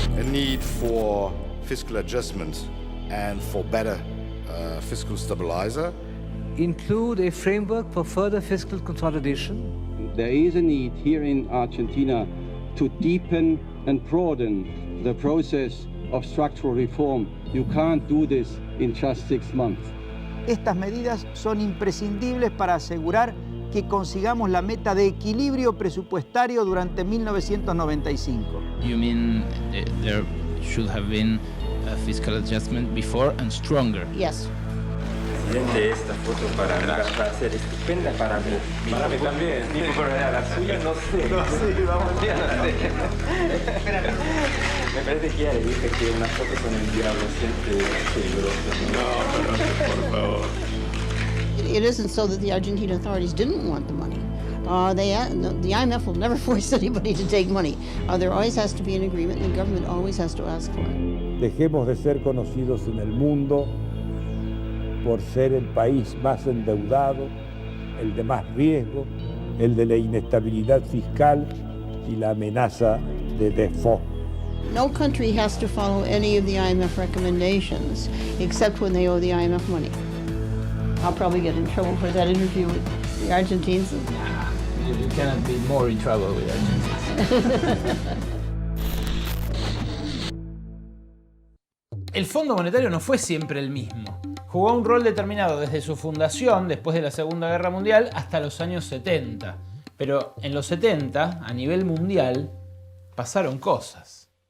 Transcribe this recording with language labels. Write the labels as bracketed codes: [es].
[en] Need for fiscal adjustment and for better fiscal stabilizer. Include a framework for further fiscal consolidation. There is a need here in Argentina to deepen and broaden the process of structural reform. You can't do this in just 6 months. [es] Estas medidas son imprescindibles para asegurar que consigamos la meta de equilibrio presupuestario durante 1995. [en] You mean there should have been a fiscal adjustment before and stronger? Yes. [es] Presidente, esta foto para mí va a ser estupenda para mí. Para mí también. Pero la suya no sé. No sé, vamos a ver. Me parece que ya le dije que una foto con el diablo siempre es peligrosa. No, por favor. [en] It isn't so that the Argentine authorities didn't want the money. The IMF will never force anybody to take money. There always has to be an agreement, and the government always has to ask for it. [es] Dejemos de ser conocidos en el mundo por ser el país más endeudado, el de más riesgo, el de la inestabilidad fiscal y la amenaza de default. [en] No country has to follow any of the IMF recommendations, except when they owe the IMF money. I'll probably get in trouble for that interview with the Argentines. You cannot be more in trouble with Argentines. [es] El Fondo Monetario no fue siempre el mismo. Jugó un rol determinado desde su fundación, después de la Segunda Guerra Mundial, hasta los años 70. Pero en los 70, a nivel mundial, pasaron cosas.